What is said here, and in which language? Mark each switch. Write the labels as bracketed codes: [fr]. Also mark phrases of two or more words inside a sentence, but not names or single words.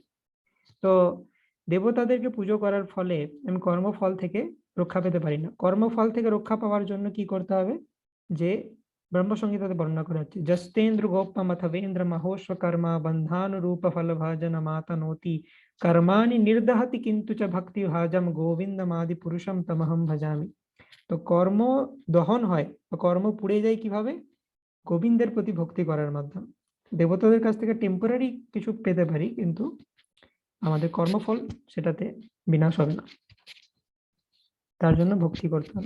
[bn] তো দেবতাদেরকে পুজো করার ফলে আমি কর্মফল থেকে রক্ষা পেতে পারি না। কর্মফল থেকে রক্ষা পাওয়ার জন্য কি করতে হবে? যে ব্রহ্মসংহিতাতে বর্ণনা করা হচ্ছে, [sa] জস্তেন্দ্র গোপমথবেন্দ্র মহোস্ব কর্মা বন্ধানুরূপ ফল ভাজন মাতনোতি কর্মাণি নির্দহতি কিন্তু চ ভক্তি ভাজম গোবিন্দমাদি পুরুষম তমহম ভজামি। [bn] তো কর্ম দহন হয় বা কর্ম পুড়ে যায় কিভাবে? গোবিন্দের প্রতি ভক্তি করার মাধ্যমে। দেবতাদের কাছ থেকে টেম্পোরারি কিছু পেতে পারি, কিন্তু আমাদের কর্মফল সেটাতে বিনাশ হবে না। তার জন্য ভক্তি করতে হবে।